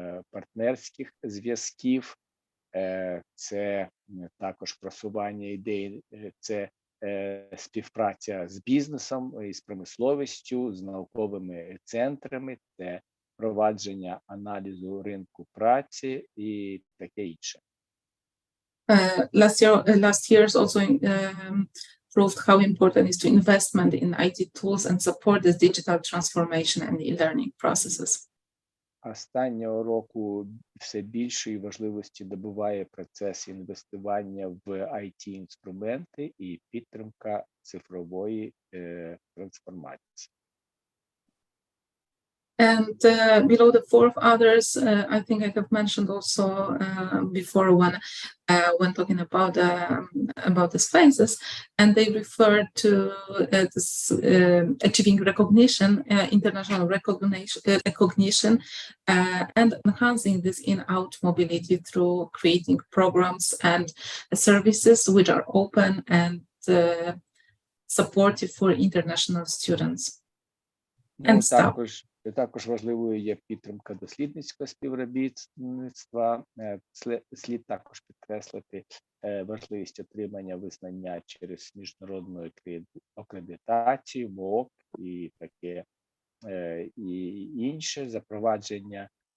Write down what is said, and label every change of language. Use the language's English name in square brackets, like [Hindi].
[Ukrainian] партнерських зв'язків, це також просування ідей, це співпраця з бізнесом, із промисловістю, з науковими центрами, це провадження аналізу ринку праці і таке інше. [English] Last years also proved how important is to investment in IT tools and support this digital transformation and e-learning processes. [Ukrainian] Останнього року все більшої важливості добуває процес інвестування в IT-інструменти і підтримка цифрової трансформації. [English] And below the four of others, I think I have mentioned also before when talking about these phases, and they refer to this, achieving recognition, international recognition, and enhancing this in-out mobility through creating programs and services which are open and supportive for international students and staff. [Ukrainian] Також важливою є підтримка дослідницького співробітництва. Слід також підкреслити важливість отримання визнання через міжнародну акредитацію, МООК і таке і інше, запровадження